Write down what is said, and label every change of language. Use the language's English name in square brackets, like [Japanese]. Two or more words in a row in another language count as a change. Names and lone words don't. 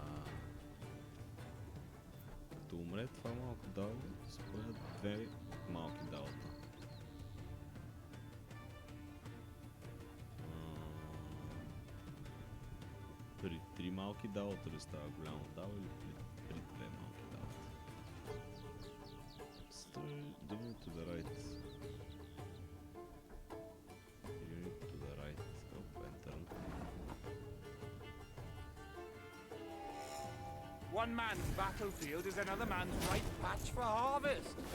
[Bulgarian] Като умре това малко дао, се появят две малки даота. При три малки даота ли става голямо дао или при две малки даота? Стой, дивни [English] to the right. One man's battlefield is another man's ripe patch for harvest.